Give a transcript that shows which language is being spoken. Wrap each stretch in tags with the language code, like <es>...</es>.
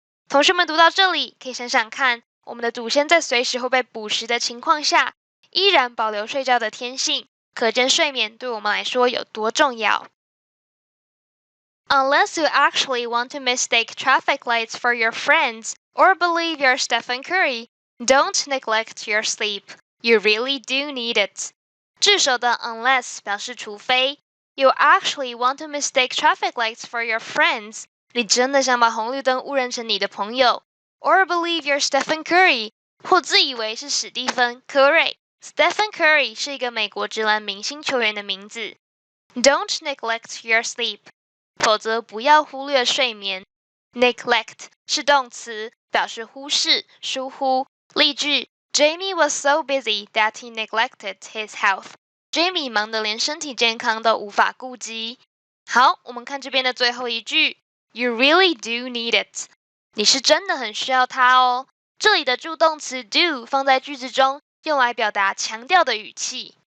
<zh>同学们读到这里，可以想想看，我们的祖先在随时会被捕食的情况下，依然保留睡觉的天性，可见睡眠对我们来说有多重要。</zh> <en>Unless you actually want to mistake traffic lights for your friends or believe you're Stephen Curry, don't neglect your sleep. You really do need it.</en> <zh>句首的 unless 表示除非，</zh> <en>You actually want to mistake traffic lights for your friends.</en> <zh>你真的想把红绿灯误认成你的朋友。</zh> <en>Or believe you're Stephen Curry.</en> <zh>或自以为是史蒂芬·科瑞。Stephen Curry 是一个美国职篮明星球员的名字。</zh> <en>Don't neglect your sleep.</en> <zh>否则不要忽略睡眠。 Neglect 是动词，表示忽视、疏忽。例句：</zh> <en>Jamie was so busy that he neglected his health.</en> <zh>Jamie 忙得连身体健康都无法顾及。好，我们看这边的最后一句 ：</zh> <en>You really do need it.</en> <zh>你是真的很需要它哦。这里的助动词 do 放在句子中，用来表达强调的语气。</zh>